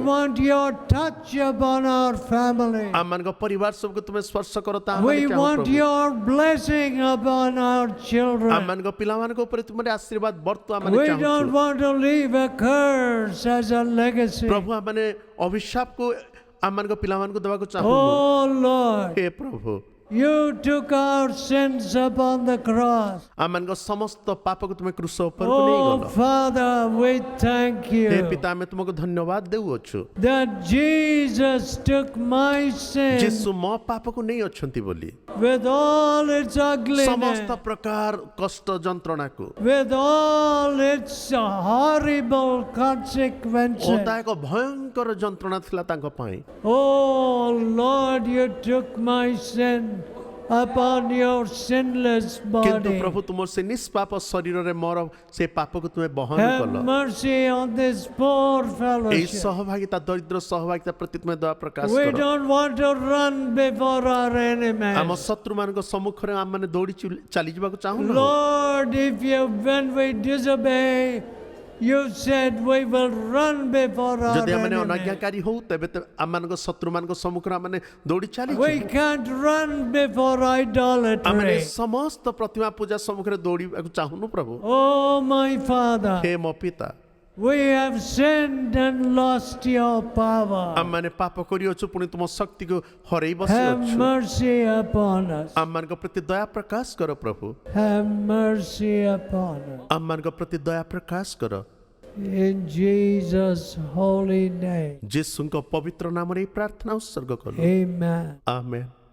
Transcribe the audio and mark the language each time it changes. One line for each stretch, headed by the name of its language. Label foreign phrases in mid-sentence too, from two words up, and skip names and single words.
English: want your touch upon our family.
Odia: ଆମମାନଙ୍କ ପରିବାର ସବୁକୁ ତୁମେ ସ୍ପର୍ଶ କର, ତାହା
English: We
Odia: ଆମେ ଚାହୁଁ
English: want
Odia: ପ୍ରଭୁ।
English: your blessing upon our children.
Odia: ଆମମାନଙ୍କ ପିଲାମାନଙ୍କ ଉପରେ ତୁମର ଆଶୀର୍ବାଦ ବର୍ତ୍ତୁ ଆମେ
English: We
Odia: ଚାହୁଁଛୁ।
English: don't want to leave a curse as a legacy.
Odia: ପ୍ରଭୁ ଆମେ ଅଭିଶାପକୁ ଆମମାନଙ୍କ ପିଲାମାନଙ୍କୁ ଦେବାକୁ ଚାହୁଁନୁ।
English: Oh Lord,
Odia: ହେ ପ୍ରଭୁ,
English: you took our sins upon the cross.
Odia: ଆମମାନଙ୍କ ସମସ୍ତ ପାପକୁ ତୁମେ କୃଷ ଉପରକୁ
English: Oh
Odia: ନେଇଗଲ।
English: Father, we thank
Odia: ହେ
English: you
Odia: ପିତା, ଆମେ ତୁମକୁ ଧନ୍ୟବାଦ ଦେଉଅଛୁ,
English: that Jesus took my sin
Odia: ଯୀଶୁ ମୋ ପାପକୁ ନେଇ ଅଛନ୍ତି ବୋଲି,
English: with all its ugliness,
Odia: ସମସ୍ତ ପ୍ରକାର କଷ୍ଟ ଯନ୍ତ୍ରଣାକୁ,
English: with all its horrible
Odia: ଓ
English: consequences.
Odia: ତା ଏକ ଭୟଙ୍କର ଯନ୍ତ୍ରଣା ଥିଲା ତାଙ୍କ ପାଇଁ।
English: Oh Lord, you took my sin upon your sinless
Odia: କିନ୍ତୁ
English: body.
Odia: ପ୍ରଭୁ ତୁମର ସେ ନିଷ୍ପାପ ଶରୀରରେ ମୋର ସେ ପାପକୁ ତୁମେ ବହନ
English: Have
Odia: କଲ।
English: mercy on this poor
Odia: ଏହି
English: fellowship.
Odia: ସହଭାଗିତା, ଦରିଦ୍ର ସହଭାଗିତା ପ୍ରତି ତୁମେ ଦୟା ପ୍ରକାଶ
English: We
Odia: କର।
English: don't want to run before our
Odia: ଆମ
English: enemies.
Odia: ଶତ୍ରୁମାନଙ୍କ ସମ୍ମୁଖରେ ଆମମାନେ ଦୌଡ଼ି ଚାଲିଯିବାକୁ ଚାହୁଁନୁ।
English: Lord, when we disobey, You said we will run before our
Odia: ଯଦି ଆମେ
English: enemy.
Odia: ଅନାଜ୍ଞାକାରୀ ହଉ ତେବେ ତ ଆମମାନଙ୍କ ଶତ୍ରୁମାନଙ୍କ ସମ୍ମୁଖରେ ଆମେ ଦୌଡ଼ି ଚାଲିଛୁ
English: We can't run before
Odia: ଆମେ
English: idolatry.
Odia: ସମସ୍ତ ପ୍ରତିମା ପୂଜା ସମ୍ମୁଖରେ ଦୌଡ଼ିବାକୁ ଚାହୁଁନୁ ପ୍ରଭୁ
English: Oh, my Father,
Odia: ହେ ମୋ ପିତା
English: we have sinned and lost your power.
Odia: ଆମମାନେ ପାପ କରିଅଛୁ ପୁଣି ତୁମ ଶକ୍ତିକୁ ହରେଇ
English: Have
Odia: ବସିଅଛୁ
English: mercy upon us.
Odia: ଆମମାନଙ୍କ ପ୍ରତି ଦୟା ପ୍ରକାଶ କର ପ୍ରଭୁ
English: Have mercy upon us.
Odia: ଆମମାନଙ୍କ ପ୍ରତି ଦୟା ପ୍ରକାଶ କର
English: In Jesus' holy name.
Odia: ଯୀଶୁଙ୍କ ପବିତ୍ର ନାମରେ ଏହି ପ୍ରାର୍ଥନା ଉତ୍ସର୍ଗ କଲୁ
English: Amen.
Odia: ଆମେନ୍